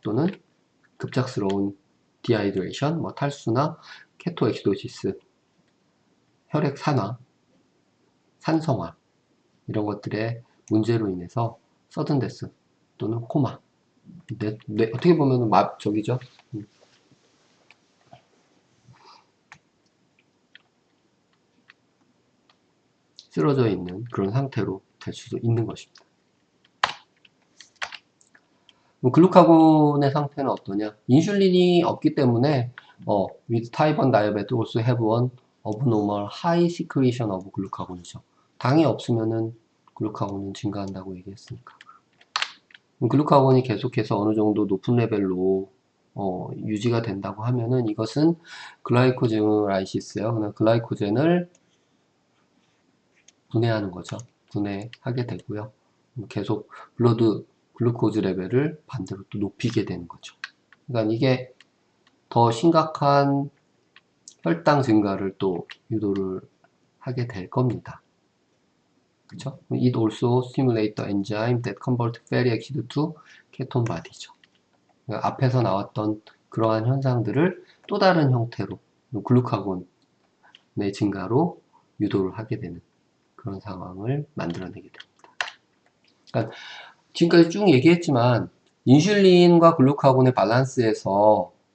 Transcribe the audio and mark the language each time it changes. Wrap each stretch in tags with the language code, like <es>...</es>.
<ko>또는 급작스러운 디하이드레이션, 탈수나 케토엑시도시스, 혈액 산화, 산성화 이런 것들의 문제로 인해서 서든데스 또는 코마 어떻게 보면은 저기죠. 쓰러져 있는 그런 상태로 될 수도 있는 것입니다. 글루카곤의 상태는 어떠냐? 인슐린이 없기 때문에</ko> <en>with type 1 diabetes also have one abnormal high secretion of glucagon</en> <ko>이죠. 당이 없으면은 글루카곤은 증가한다고 얘기했으니까. 글루카곤이 계속해서 어느 정도 높은 레벨로 유지가 된다고 하면은 이것은 글라이코제노라이시스예요. 그냥 글라이코젠을 분해하는 거죠. 분해하게 되고요. 계속 블러드 글루코즈 레벨을 반대로 또 높이게 되는 거죠. 그러니까 이게 더 심각한 혈당 증가를 또 유도를 하게 될 겁니다. 그쵸?</ko> <en>It also stimulates the enzyme that convert fatty acid to ketone body</en> <ko>죠. 그러니까 앞에서 나왔던 그러한 현상들을 또 다른 형태로 글루카곤의 증가로 유도를 하게 되는 그런 상황을 만들어내게 됩니다. 그러니까 지금까지 쭉 얘기했지만 인슐린과 글루카곤의 밸런스에서</ko>